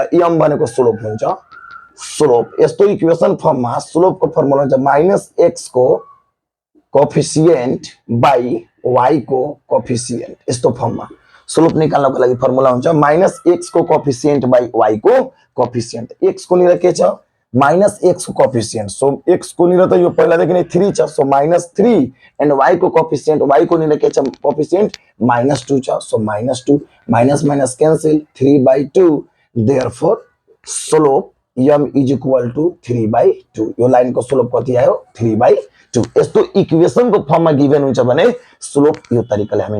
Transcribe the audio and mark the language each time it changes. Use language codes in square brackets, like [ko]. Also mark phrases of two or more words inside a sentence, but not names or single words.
[ne] m भनेको स्लोप हुन्छ स्लोप यस्तो इक्वेसन फर्ममा स्लोप को फर्मुला हुन्छ -x को [en] coefficient by [ne] y को कोएफिसिएन्ट यस्तो फर्ममा स्लोप निकाल्नको लागि फर्मुला हुन्छ -x को [en] coefficient by [ne] y को कोएफिसिएन्ट x को निरा के छ [en] minus x [ne] को कोफिशिएंट [en] so x [ne] को निर त यो पहिलादेखि नै 3 छ [en] so -3 and [ne] y को कोफिशिएंट y को निर के छ कोफिशिएंट -2 छ [en] so -2 minus minus cancel 3/2 therefore slope m is equal to 3/2 [ne] यो लाइन को स्लोप कति आयो 3/2 यस्तो इक्वेसन को फर्म में गिवन हुन्छ भने स्लोप यो तरिकाले हामी